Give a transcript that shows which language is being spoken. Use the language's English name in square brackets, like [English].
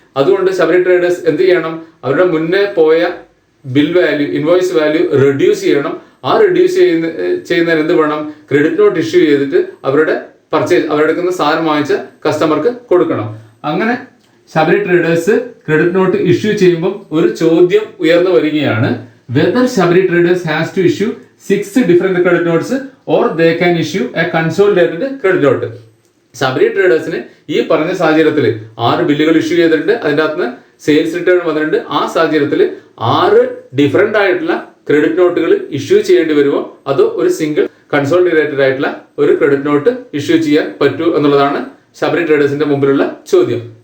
[Malayalam] അതുകൊണ്ട് ശബരി ട്രേഡേഴ്സ് എന്ത് ചെയ്യണം? അവരുടെ മുന്നേ പോയ bill value, invoice value reduce ചെയ്യണം. ആ റെഡ്യൂസ് ചെയ്യുന്നതിന് എന്ത് വേണം? ക്രെഡിറ്റ് നോട്ട് ഇഷ്യൂ ചെയ്തിട്ട് അവരുടെ പർച്ചേസ്, അവരുടെ സാധനം വാങ്ങിച്ച കസ്റ്റമർക്ക് കൊടുക്കണം. അങ്ങനെ Sabari traders credit note issue ചെയ്യുമ്പോൾ ഒരു ചോദ്യം ഉയർന്നു വരികയാണ്. [English] Whether Sabari traders has to issue 6 different credit notes or they can issue a consolidated credit note. [Malayalam] Sabari ട്രേഡേഴ്സിന് ഈ പറഞ്ഞ സാഹചര്യത്തിൽ 6 ബില്ലുകൾ ഇഷ്യൂ ചെയ്തിട്ടുണ്ട്. അതിൻ്റെ അകത്ത് സെയിൽസ് റിട്ടേൺ വന്നിട്ടുണ്ട്. ആ സാഹചര്യത്തിൽ 6 ഡിഫറെന്റ് ആയിട്ടുള്ള ക്രെഡിറ്റ് നോട്ടുകൾ ഇഷ്യൂ ചെയ്യേണ്ടി വരുമോ അതോ ഒരു സിംഗിൾ കൺസോളിഡേറ്റഡ് ആയിട്ടുള്ള ഒരു ക്രെഡിറ്റ് നോട്ട് ഇഷ്യൂ ചെയ്യാൻ പറ്റൂ എന്നുള്ളതാണ് ശബരി ട്രേഡേഴ്സിന്റെ മുമ്പിലുള്ള ചോദ്യം.